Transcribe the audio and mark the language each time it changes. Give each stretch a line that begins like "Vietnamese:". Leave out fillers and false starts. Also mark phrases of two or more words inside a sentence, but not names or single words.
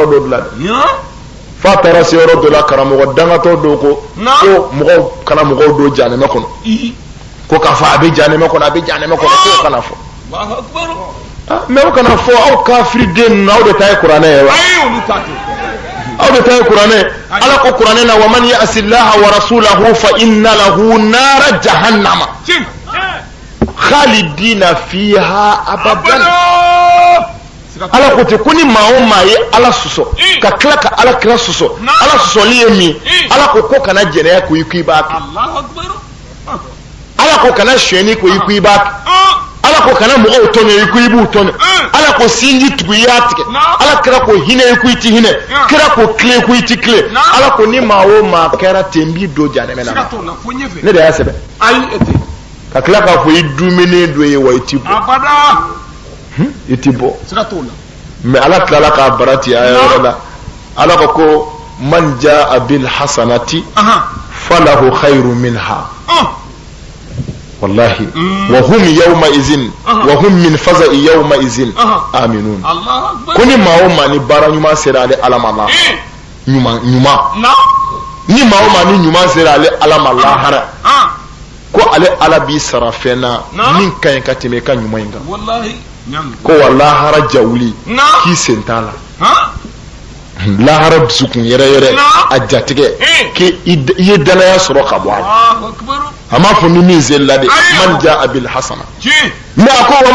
Bambara: dɔ de la dɛ f'a taara se yɔrɔ dɔ la karamɔgɔ dangatɔ dɔw ko mɔgɔw kana mɔgɔw don janɛmɛ kɔnɔ ko k'a fɔ a bɛ janɛmɛ kɔnɔ a bɛ janɛmɛ kɔnɔ k'o kana fɔ mais o kana fɔ aw kafiri den ninnu aw de ta ye kuranɛ ye wa aw de ta ye kuranɛ ala ko kuranɛ na
Arabic: ومن يعص الله ورسوله فإن له نار جهنم خالدين فيها أبدا
Bambara: ala ko ten ko ni maa o maa ye ala sɔsɔ ka tila ka ala kira sɔsɔ ala sɔsɔli ye min ala ko kana jɛnɛya ko i ko i b'a kɛ ala ko kana sonyɛni ko i ko i b'a kɛ ala ko kana mɔgɔw tɔɲɔ i ko i b'u tɔɲɔ ala ko sinji tugu i y'a tigɛ ala kira ko hinɛ i ko i ti hinɛ kira ko tile i ko i ti tile ala ko ni maa o maa kɛra ten n b'i don janɛmɛ na ne de y'a sɛbɛn ka tila k'a fɔ i dumuni dɔ ye wa i ti bɔ i ti bɔ mais ala tilala k'a bara ti a yɔrɔ la ala ko
Arabic: من جاء بالحسنة فله خير منها والله و هم يوم إذ وهم من فزع يوم إذ آمنون
Bambara: ko ni maa o maa ni baara ɲuman sera ale ala ma ɲuman ni maa o maa ni ɲuman sera ale ala ma lahara ko ale ala b'i sara fɛn na min ka ɲi ka tɛmɛ i ka ɲuman in kan ko wa lahara jawuli k'i sen t'a la lahara dusukun yɛrɛ yɛrɛ a jatigɛ k'i ye danaya sɔrɔ ka bɔ a la a m'a fɔ ni min zelila de
Arabic: من جاء بالحسنة
Bambara: mais a ko wa